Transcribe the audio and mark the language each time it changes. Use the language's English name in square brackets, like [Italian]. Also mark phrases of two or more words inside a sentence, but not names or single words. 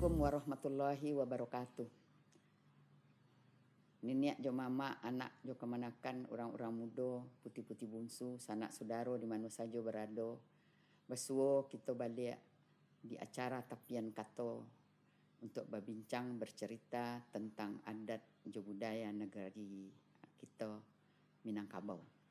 [Arabic] ورحمة الله وبركاته. [Minangkabau] Niniak jo mama, anak jo kemanakan, [Indonesian] orang-orang muda, putih-putih bungsu, sanak saudara di mana saja berada. [Minangkabau] Bersuo kita balik di acara tapian kato untuk berbincang bercerita tentang adat jo budaya negeri kita Minangkabau.